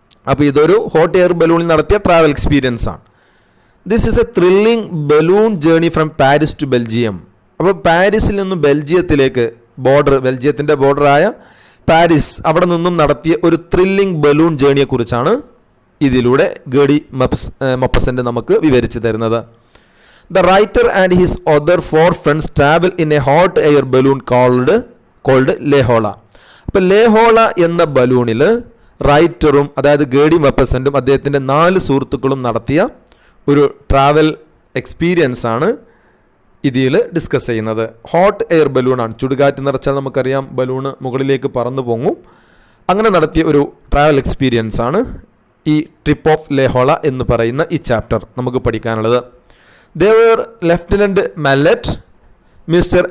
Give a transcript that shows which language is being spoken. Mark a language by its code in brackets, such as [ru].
[ml] അപ്പോൾ ഇതൊരു hot air ബലൂണിൽ നടത്തിയ ട്രാവൽ എക്സ്പീരിയൻസ് ആണ്. [en] This is a thrilling balloon journey from Paris to Belgium. [ml] അപ്പോൾ പാരീസിൽ നിന്നും ബെൽജിയത്തിലേക്ക് ബെൽജിയത്തിൻ്റെ ബോർഡറായ പാരീസ്, അവിടെ നിന്നും നടത്തിയ ഒരു ത്രില്ലിംഗ് ബലൂൺ ജേർണിയെക്കുറിച്ചാണ് ഇതിലൂടെ ഗേ ഡി മൊപ്പസൻ്റ് നമുക്ക് വിവരിച്ചു തരുന്നത്. [en] The writer and his other 4 friends travel in a hot air balloon called Le Horla. [ml] അപ്പോൾ ലേ ഹോള എന്ന ബലൂണിൽ റൈറ്ററും അതായത് ഗേ ഡി മൊപ്പസൻ്റും അദ്ദേഹത്തിൻ്റെ 4 സുഹൃത്തുക്കളും നടത്തിയ ഒരു ട്രാവൽ എക്സ്പീരിയൻസ് ആണ് ഇതിൽ ഡിസ്കസ് ചെയ്യുന്നത്. Hot air ബലൂണാണ്. ചുടുകാറ്റ് നിറച്ചാൽ നമുക്കറിയാം ബലൂണ് മുകളിലേക്ക് പറന്നു പൊങ്ങും. അങ്ങനെ നടത്തിയ ഒരു ട്രാവൽ എക്സ്പീരിയൻസ് ആണ് ഈ ട്രിപ്പ് ഓഫ് ലേ ഹോള എന്ന് പറയുന്ന ഈ ചാപ്റ്റർ നമുക്ക് പഠിക്കാനുള്ളത്. [en] They were Lieutenant Mallet, Mr.